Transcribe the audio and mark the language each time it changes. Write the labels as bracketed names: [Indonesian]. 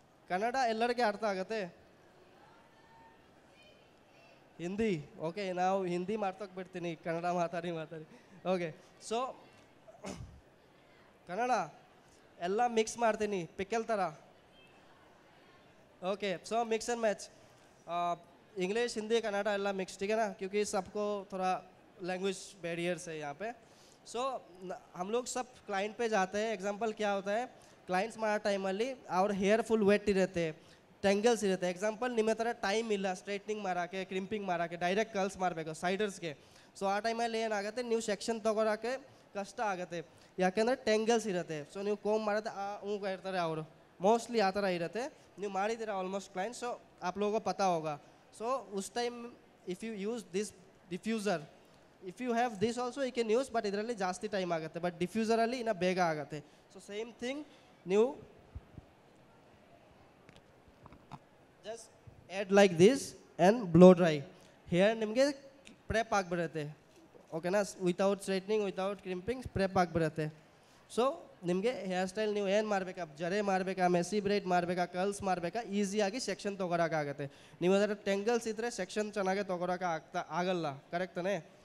[Kannada] ಕನ್ನಡ ಎಲ್ಲರಿಗೆ ಅರ್ಥ ಆಗುತ್ತೆ? ಹಿಂದಿ? ಓಕೆ, ನಾವು ಹಿಂದಿ ಮಾಡ್ತೋಕೆ ಬಿಡ್ತೀನಿ, ಕನ್ನಡ ಮಾತಾಡಿ. ಓಕೆ. ಸೊ ಕನ್ನಡ ಎಲ್ಲ ಮಿಕ್ಸ್ ಮಾಡ್ತೀನಿ, ಪಿಕಲ್ ಥರ. [Hindi] Okay, so mix and match, English Hindi Kannada Ella mix, ठीक है ना, क्योंकि सबको थोड़ा लैंग्वेज बैरियर्स है यहाँ पे. सो हम लोग सब क्लाइंट पे जाते हैं. एग्जांपल क्या होता है, क्लाइंट्स मारा टाइम [Kannada] ಅಲ್ಲಿ ಅವ್ರ ಹೇರ್ ಫುಲ್ ವೆಟ್ ಇರುತ್ತೆ, ಟೆಂಗಲ್ಸ್ ಇರುತ್ತೆ. ಎಕ್ಸಾಂಪಲ್ ನಿಮ್ಮ ಹತ್ರ ಟೈಮ್ ಇಲ್ಲ ಸ್ಟ್ರೈಟ್ನಿಂಗ್ ಮಾಡೋಕ್ಕೆ, ಕ್ರಿಂಪಿಂಗ್ ಮಾಡೋಕ್ಕೆ, ಡೈರೆಕ್ಟ್ ಕರ್ಲ್ಸ್ ಮಾಡಬೇಕು ಸೈಡರ್ಸ್ಗೆ. ಸೊ ಆ ಟೈಮಲ್ಲಿ ಏನಾಗುತ್ತೆ, ನೀವು ಸೆಕ್ಷನ್ ತೊಗೊಳಕ್ಕೆ ಕಷ್ಟ ಆಗುತ್ತೆ, ಯಾಕೆಂದರೆ ಟೆಂಗಲ್ಸ್ ಇರುತ್ತೆ. ಸೊ ನೀವು ಕೋಮ್ ಮಾಡೋದು ಇರ್ತಾರೆ ಅವರು, [Hindi] मोस्टली आ तरह इरते [Kannada] ನೀವು ಮಾಡಿದಿರಾ ಆಲ್ಮೋಸ್ಟ್ ಕ್ಲೈಂಟ್. [Hindi] ಸೊ आप लोगों को पता होगा. [English] so [Hindi] उस time [English] if you use this diffuser, if you have this also you can use, but [Kannada] ಇದರಲ್ಲಿ ಜಾಸ್ತಿ ಟೈಮ್ ಆಗುತ್ತೆ, ಬಟ್ ಡಿಫ್ಯೂಸರ್ ಅಲ್ಲಿ ಇನ್ನ ಬೇಗ ಆಗುತ್ತೆ. ಸೊ ಸೇಮ್ ಥಿಂಗ್, ನೀವು [English] just add like this and blow dry. [Kannada] Hair ನಿಮಗೆ ಪ್ರೆಪ್ ಆಗಿಬಿಡುತ್ತೆ, ಓಕೆನಾ, without straightening, without crimping prep ಆಗಿಬಿಡುತ್ತೆ. ಸೊ ನಿಮಗೆ ಹೇರ್ ಸ್ಟೈಲ್ ನೀವು ಏನು ಮಾಡಬೇಕಾ, ಜಡೆ ಮಾಡಬೇಕಾ, ಮೆಸಿ ಬ್ರೈಡ್ ಮಾಡಬೇಕಾ, ಕರ್ಲ್ಸ್ ಮಾಡಬೇಕಾ, ಈಸಿಯಾಗಿ ಸೆಕ್ಷನ್ ತೊಗೊಳಕ್ಕಾಗತ್ತೆ. ನೀವು ಅದರ ಟೆಂಗಲ್ಸ್ ಇದ್ದರೆ ಸೆಕ್ಷನ್ ಚೆನ್ನಾಗಿ ತೊಗೊಳಕ್ಕೆ ಆಗಲ್ಲ, ಕರೆಕ್ಟ್ ತಾನೇ?